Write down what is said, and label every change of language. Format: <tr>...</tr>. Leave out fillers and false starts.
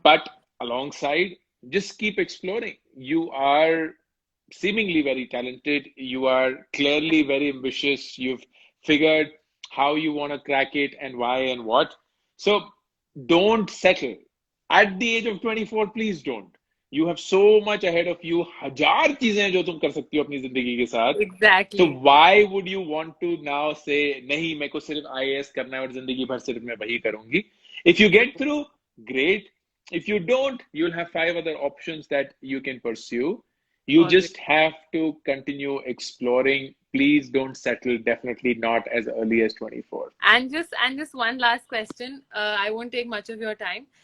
<en>But alongside, just keep exploring. You are seemingly very talented. You are clearly very ambitious. You've figured how you want to crack it and why and what. So don't settle. At the age of 24, please don't. You have so much ahead of you.</en> <hi>हजार चीजें जो तुम कर सकती हो अपनी जिंदगी के साथ.</hi> <en>Exactly. So why would you want to now say</en> <hi>नहीं मेरे को सिर्फ IAS करना है और जिंदगी भर सिर्फ मैं वही करूंगी?</hi> <en>If you get through, great. If you don't, you'll have 5 other options that you can pursue. You Always. just have to continue exploring. Please don't settle. Definitely not as early as 24. And just one last question. I won't take much of your time.</en>